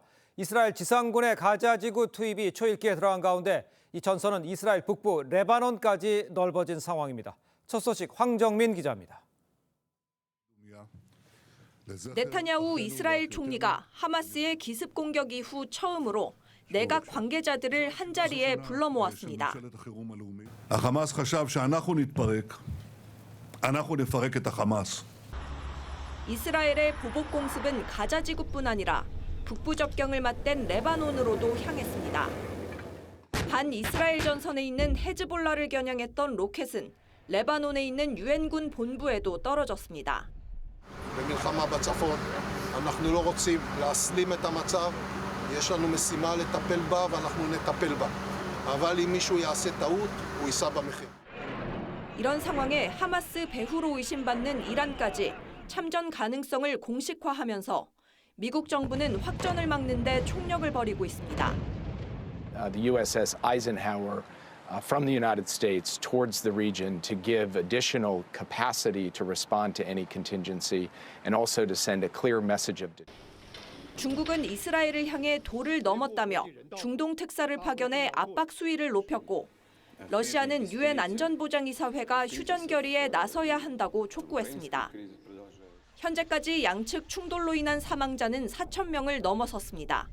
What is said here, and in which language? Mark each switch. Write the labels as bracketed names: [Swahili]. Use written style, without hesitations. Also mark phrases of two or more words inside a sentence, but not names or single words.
[Korean] 이스라엘 지상군의 가자지구 투입이 초읽기에 들어간 가운데 이 전선은 이스라엘 북부 레바논까지 넓어진 상황입니다. 첫 소식 황정민 기자입니다. 네타냐후 이스라엘 총리가 하마스의 기습 공격 이후 처음으로 내각 관계자들을 한자리에 불러 모았습니다. [Hebrew] החמאס חשב שאנחנו נתפרק, אנחנו נפרק את החמאס. [Korean] 이스라엘의 보복 공습은 가자 지구뿐 아니라 북부 접경을 맞댄 레바논으로도 향했습니다. 반 이스라엘 전선에 있는 헤즈볼라를 겨냥했던 로켓은 레바논에 있는 유엔군 본부에도 떨어졌습니다. [Hebrew] במלחמה בצפון, אנחנו לא רוצים להסלים את המצב, יש לנו משימה לטפל בה ואנחנו נטפל בה. אבל אם מישהו יעשה טעות, הוא יישא במחיר. [Korean] 이런 상황에 하마스 배후로 의심받는 이란까지 참전 가능성을 공식화하면서 미국 정부는 확전을 막는 데 총력을 벌이고 있습니다. [English] The USS Eisenhower from the United States towards the region to give additional capacity to respond to any contingency and also to send a clear message of [Korean] 중국은 이스라엘을 향해 도를 넘었다며 중동 특사를 파견해 압박 수위를 높였고 러시아는 유엔 안전보장이사회가 휴전 결의에 나서야 한다고 촉구했습니다. 현재까지 양측 충돌로 인한 사망자는 4,000명을 넘어섰습니다.